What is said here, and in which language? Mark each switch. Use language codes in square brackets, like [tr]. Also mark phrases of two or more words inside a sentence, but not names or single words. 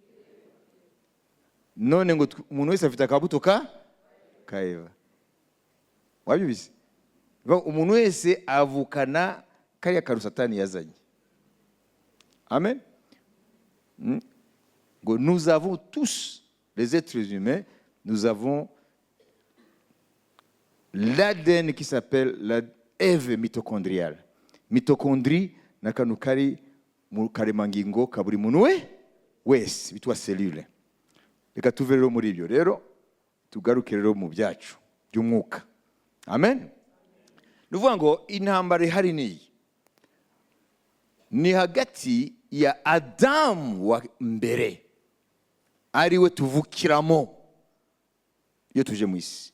[rw] None ngo umuntu wese afite akabuto ka Eva. Wabyumvise? Umuntu wese avukana kariya karu Satani yazanye. Amen. [fr] Ngo nous avons tous, les êtres humains, nous avons l'ADN qui s'appelle la Eve mitochondriale. [rw] Mitochondrie n'akantu kari mu karemangingo ka buri muntu wese bitwa cellule. Reka tuve rero muri ibyo rero tugaruke rero mu byacu by'umwuka. Amen. Nuvuga ngo intambara ihari ni hagati ya Adamu wa mbere, ariwe tuvukiramo iyo tuje mu isi.